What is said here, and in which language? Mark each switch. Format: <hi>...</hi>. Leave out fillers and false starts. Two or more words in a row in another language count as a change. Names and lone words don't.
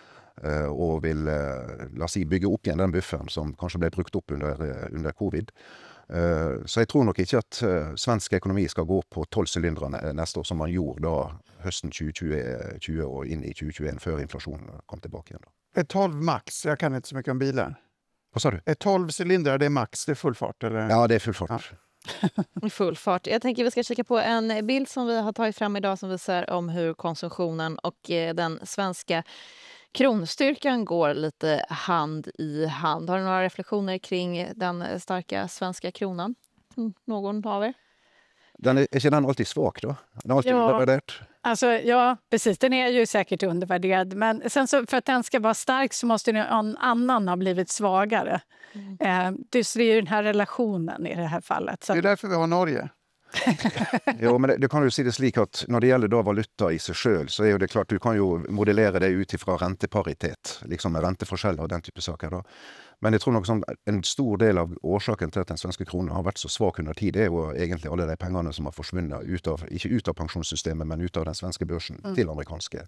<no>Og vil, la oss si, bygge opp igjen den bufferen som kanskje ble brukt opp under covid. Så jeg tror nok ikke at svensk økonomi skal gå på 12 cylindre neste år, som man gjorde da høsten 2020 og inn i 2021, før inflasjonen kom tilbake igjen.</no> <sv>Är 12 max? Jag kan inte så mycket om bilar. Vad sa du? Är 12 cylindrar, det är max, det är full fart? Eller? Ja, det är full fart. Ja. I full fart. Jag tänker vi ska kika på en bild som vi har tagit fram idag som visar om hur konsumtionen och den svenska kronstyrkan går lite hand i hand. Har du några reflektioner kring den starka svenska kronan? Någon av er? Är inte den alltid svag då? Den är alltid undervärderad. Alltså, ja, precis. Den är ju säkert undervärderad. Men sen så, för att den ska vara stark så måste någon annan ha blivit svagare. Det är ju den här relationen i det här fallet. Så det är därför vi har Norge.</sv> <no>Jo, men det kan du si det slik at når det gjelder da valuta i seg selv, så er jo det klart du kan jo modellere det ut ifra renteparitet, liksom med renteforskjell og den type saker da. Men jeg tror nok sånn, en stor del av årsaken til at den svenske kronen har vært så svak under tid, det er jo egentlig alle de pengene som har forsvunnet ikke ut av pensjonssystemet, men ut av den svenske børsen til amerikanske.</no>